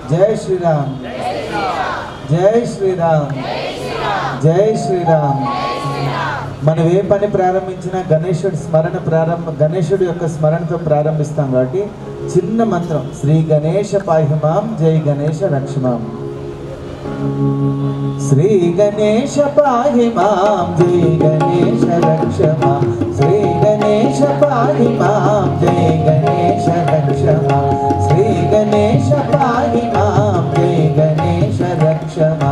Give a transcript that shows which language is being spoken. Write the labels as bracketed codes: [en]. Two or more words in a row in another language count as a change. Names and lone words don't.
[hi] जय श्री राम, जय श्री राम, जय श्री राम। [te] మనం ఏ పని ప్రారంభించినా గణేశుడి స్మరణ గణేశుడి యొక్క స్మరణతో ప్రారంభిస్తాం కాబట్టి చిన్న మంత్రం [sa] श्री गणेश पाहिमाम् जय गणेश रक्षमाम्। श्री गणेश पाहि मां जय गणेश रक्ष मां। श्री गणेश पाहि मां जय गणेश रक्ष मां। श्री गणेश पाहि मां जय गणेश रक्ष मां।